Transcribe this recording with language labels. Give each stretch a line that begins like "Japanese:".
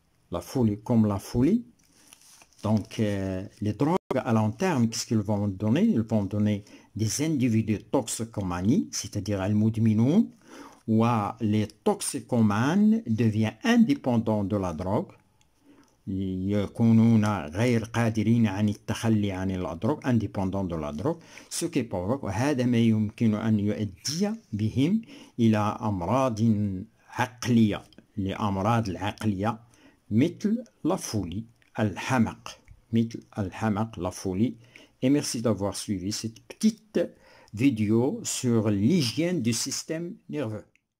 French: La folie, comme la folie. Donc, les drogues à long terme, qu'est-ce qu'ils vont donner? Ils vont donner des individus toxicomanie, c'est-à-dire al-mudminoun, où les toxicomanes deviennent indépendants de la drogue.
Arabic: يكونون غير قادرين عن التخلي عن الدروغ،
French: indépendants de la drogue، ce qui provoque
Arabic: وهذا ما يمكن أن يؤدي بهم إلى أمراض عقلية، لأمراض العقلية مثل
French: la folie،
Arabic: الحمق، مثل الحمق، la folie.
French: Et merci d'avoir suivi cette petite vidéo sur l'hygiène du système nerveux.